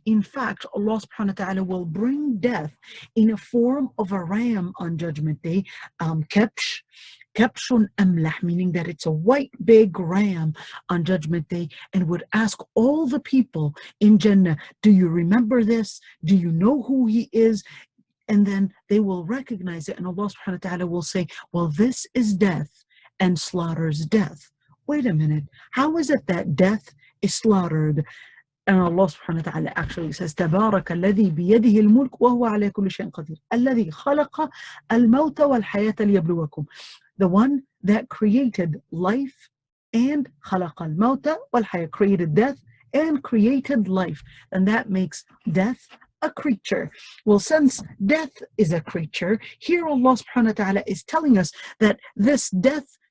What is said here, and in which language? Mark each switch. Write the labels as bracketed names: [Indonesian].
[English] In fact, Allah subhanahu wa ta'ala will bring death in a form of a ram on Judgment Day, [Arabic] Kabshun amlah, [English] meaning that it's a white big ram on Judgment Day, and would ask all the people in Jannah, do you remember this? Do you know who he is? And then they will recognize it, and Allah subhanahu wa ta'ala will say, well, this is death, and slaughters death. Wait a minute, how is it that death is slaughtered? And Allah subhanahu wa ta'ala actually says, [Arabic] تبارك الذي بيده الملك وهو على كل شيء قدير الذي خلق الموت والحياة ليبلوكم. [English] The one that created life and [Arabic] خلق الموت والحياة, [English] created death and created life. And that makes death a creature. Well, since death is a creature, here Allah subhanahu wa ta'ala is telling us that this death